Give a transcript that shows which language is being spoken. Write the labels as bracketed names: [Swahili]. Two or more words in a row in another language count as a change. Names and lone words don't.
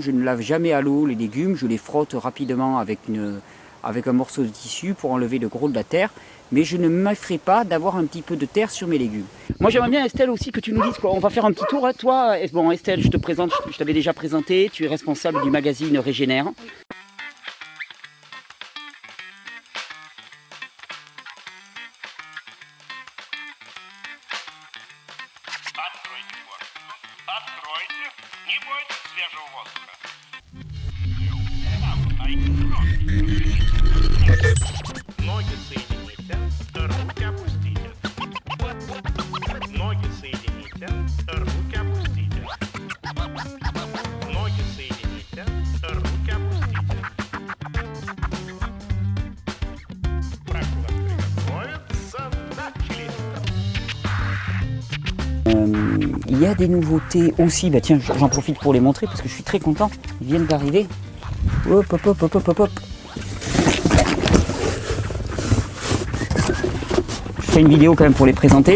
[French] Je ne lave jamais à l'eau les légumes, je les frotte rapidement avec un morceau de tissu pour enlever le gros de la terre, mais je ne m'effraie pas d'avoir un petit peu de terre sur mes légumes. Moi j'aimerais bien, Estelle, aussi que tu nous dises quoi. On va faire un petit tour, hein. Toi, bon Estelle, je te présente, je t'avais déjà présenté, tu es responsable du magazine Régénère. [Russian] Откройте, не бойтесь свежего воздуха. Ноги соедините, руки опустите. Ноги соедините, руки опустите. Ноги соедините, руки опустите. Практика приготовится, начали. [French] Il y a des nouveautés aussi, bah tiens, j'en profite pour les montrer parce que je suis très content, ils viennent d'arriver. Hop, hop, hop, hop, hop, hop. Je fais une vidéo quand même pour les présenter.